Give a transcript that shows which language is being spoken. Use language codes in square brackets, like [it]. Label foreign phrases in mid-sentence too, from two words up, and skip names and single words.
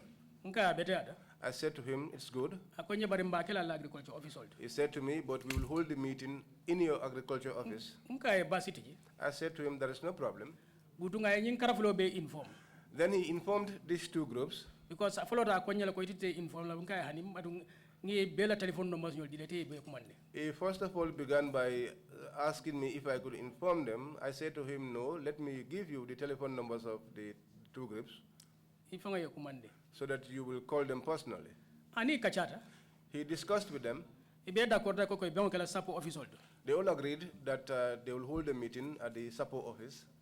[en] I said to him, it's good. He said to me, but we will hold the meeting in your agriculture office. I said to him, there is no problem. Then he informed these two groups. Because I followed a [man] konya ko itite inform la bunka hanim adung ngi bela [en] telephone numbers [man] ñol dilete be commande. [en] He first of all began by asking me if I could inform them. I said to him, no, let me give you the telephone numbers of the two groups so that you will call them personally. [man] Ani kachata. [en] He discussed with them. They all agreed that they will hold a meeting at the SAPO office.